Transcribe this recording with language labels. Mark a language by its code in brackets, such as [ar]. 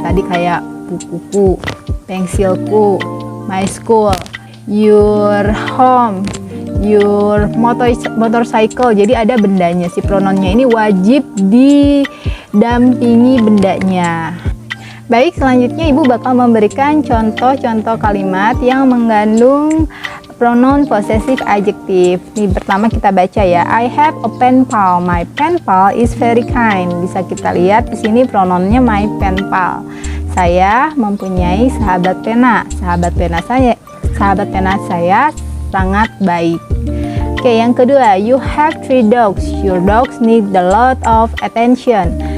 [id] Tadi kayak bukuku, pensilku, [en] my school, your home, your motorcycle. [id] Jadi ada bendanya, si pronounnya ini wajib didampingi bendanya. Baik, selanjutnya Ibu bakal memberikan contoh-contoh kalimat yang mengandung pronoun possessive adjective. Ini pertama kita baca ya. [en] I have a pen pal. My pen pal is very kind. [id] Bisa kita lihat di sini pronounnya my pen pal. Saya mempunyai sahabat pena. Sahabat pena saya sangat baik. Oke, yang kedua, [en] you have 3 dogs. Your dogs need a lot of attention.